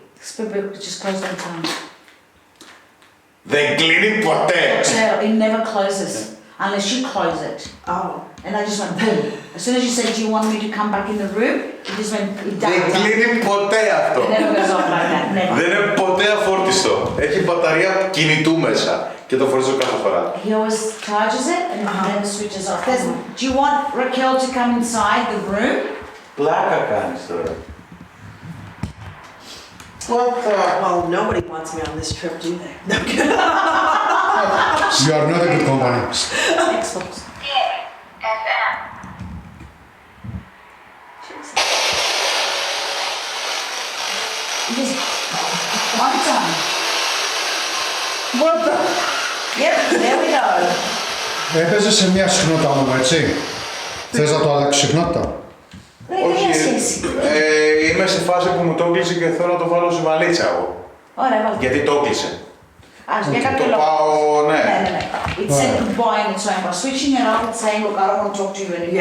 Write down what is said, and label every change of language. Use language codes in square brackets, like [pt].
[en] This people just close all the time. [el] Δεν κλείνει ποτέ. Ξέρω, [en] it never closes unless you close it. Oh. And I just went boom. As soon as you said, do you want me to come back in the room? It just went, it [el] Δεν [en] died. [el] κλείνει ποτέ αυτό. [en] It never goes off like that, never. [el] Δεν είναι ποτέ αφόρτιστο. Έχει μπαταρία κινητού μέσα και το φορίζω κάθε φορά. [en] He always charges it and then switches off. Do you want Raquel to come inside the room? [el] Πλάκα κάνεις τώρα. [en] What the... Well, nobody wants me on this trip, do they? No, I'm kidding. You are not a good company. Xbox. FM. Just one time. What the... Yep, there we go. [el] Έπαιζε σε μια συχνότητα μου, έτσι. Θες να το αλλάξεις συχνότητα. Δεν έχει μια σχέση. Είμαι σε φάση που μου το έκλεισε και θέλω να το βάλω σε βαλίτσα εγώ. Ωραία, βάλτε. Γιατί το έκλεισε. Ας, για κάποιο Το λόγο. πάω, ναι. Ναι, ναι, ναι. [en] It said goodbye in its own. By switching it off, it's saying, look, I don't want to talk to you anymore.